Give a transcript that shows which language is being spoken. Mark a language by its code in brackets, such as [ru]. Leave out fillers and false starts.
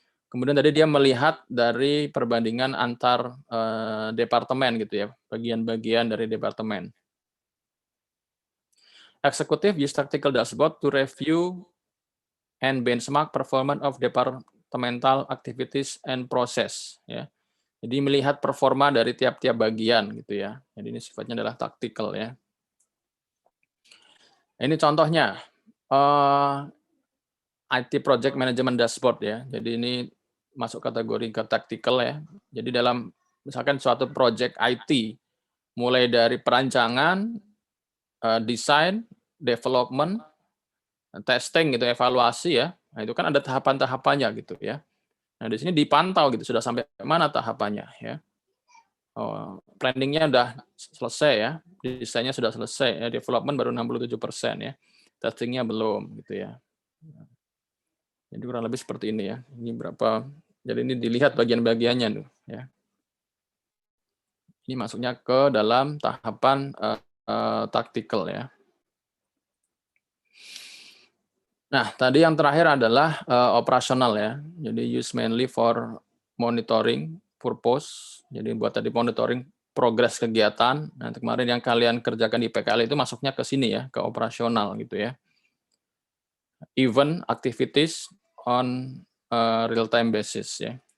[id] Kemudian tadi dia melihat dari perbandingan antar departemen gitu ya, bagian-bagian dari departemen. [en] Executive use tactical dashboard to review and benchmark performance of departmental activities and process [id] ya. Jadi melihat performa dari tiap-tiap bagian gitu ya. Jadi ini sifatnya adalah tactical ya. Ini contohnya IT Project Management Dashboard ya. Jadi ini masuk kategori ke tactical ya. Jadi dalam misalkan suatu project IT, mulai dari perancangan, desain, development, testing gitu, evaluasi ya. Nah, itu kan ada tahapan-tahapannya gitu ya. Nah, di sini dipantau gitu sudah sampai mana tahapannya ya. Planningnya udah selesai ya, desainnya sudah selesai ya, development baru 67% ya, testingnya belum gitu ya. Jadi kurang lebih seperti ini ya. Ini berapa? Jadi ini dilihat bagian-bagiannya tuh ya. Ini masuknya ke dalam tahapan tactical ya. Nah, tadi yang terakhir adalah operasional ya. Jadi [en] use mainly for monitoring purpose. [id] Jadi buat tadi monitoring progres kegiatan. Nah, kemarin yang kalian kerjakan di PKL itu masuknya ke sini ya, ke operasional gitu ya. [en] Event activities on real time basis [id] ya.